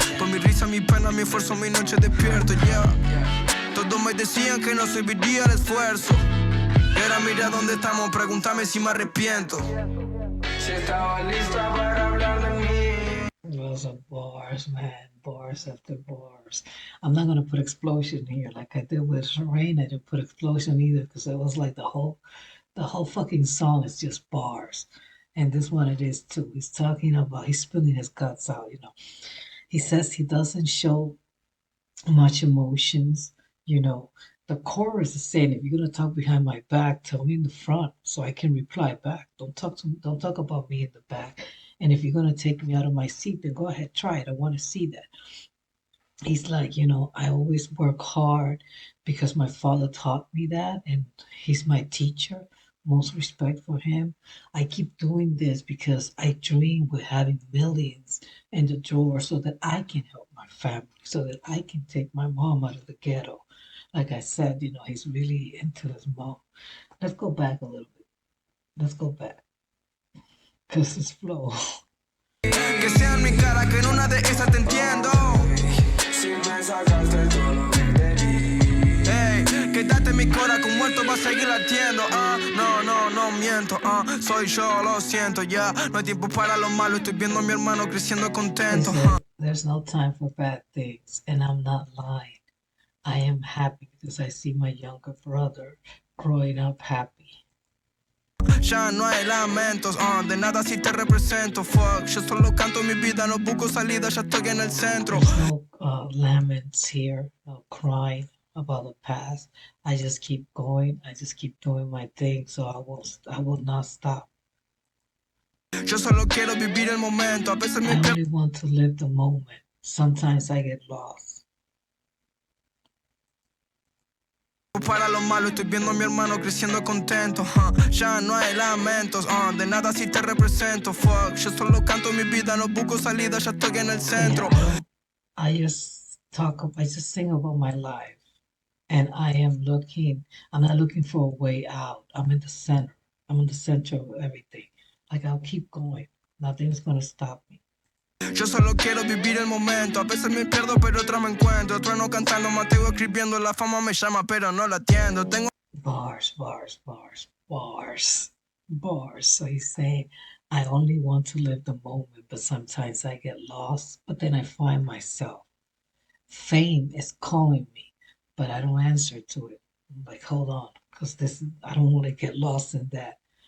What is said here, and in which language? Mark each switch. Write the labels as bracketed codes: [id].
[es] Por mi risa, mi pena, mi esfuerzo, mi noche despierto, yeah. Todos me decían que no serviría el esfuerzo. Y ahora mira dónde estamos, pregúntame si me arrepiento. Si estaba lista para hablar de mí. [en] Those are bars, man. Bars after bars. I'm not gonna put explosion here like I did with Rain. I didn't put explosion either because it was like the whole fucking song is just bars. And this one it is too. He's talking about he's spilling his guts out, you know. He says he doesn't show much emotions, you know. The chorus is saying, if you're gonna talk behind my back, tell me in the front so I can reply back. Don't talk about me in the back. And if you're gonna take me out of my seat, then go ahead, try it. I want to see that. He's like, you know, I always work hard because my father taught me that, and he's my teacher. Most respect for him. I keep doing this because I dream with having millions in the drawer so that I can help my family, so that I can take my mom out of the ghetto. Like I said, you know, he's really into his mom. Let's go back a little bit. Let's go back. Because his flow. [es] Que sea en mi cara, que en una de esas te entiendo. Si me sacaste todo lo que te di, hey, quédate en mi cora, que un muerto va a seguir latiendo. No miento, soy yo, lo siento, ya. No hay tiempo para lo malo, estoy viendo a mi hermano creciendo contento. [en] There's no time for bad things, and I'm not lying. I am happy because I see my younger brother growing up happy. [es] Ya no hay lamentos, de nada si te represento, fuck. Yo solo canto mi vida, no busco salida, ya estoy en el centro. [en] There's no laments here, no crying about the past. I just keep going. I just keep doing my thing, so I will not stop. [es] Yo solo quiero vivir el momento, a veces me [en] I only want to live the moment. Sometimes I get lost. [es] Para lo malo, estoy viendo a mi hermano creciendo contento, ya no hay lamentos, de nada si te represento, fuck. Yo solo canto mi vida, no busco salida, ya estoy en el centro. [en] Yeah, I just sing about my life, and I'm not looking for a way out. I'm in the center. I'm in the center of everything. Like I'll keep going. Nothing's gonna stop me. [es] Yo solo quiero vivir el momento. A veces me pierdo, pero otra me encuentro. Trueno cantando, Mateo escribiendo. La fama me llama, pero no la atiendo. Tengo [en] Bars, bars, bars, bars, bars. So he's saying, I only want to live the moment, but sometimes I get lost, but then I find myself. Fame is calling me, but I don't answer to it. I'm like, hold on, because I don't want to get lost in that.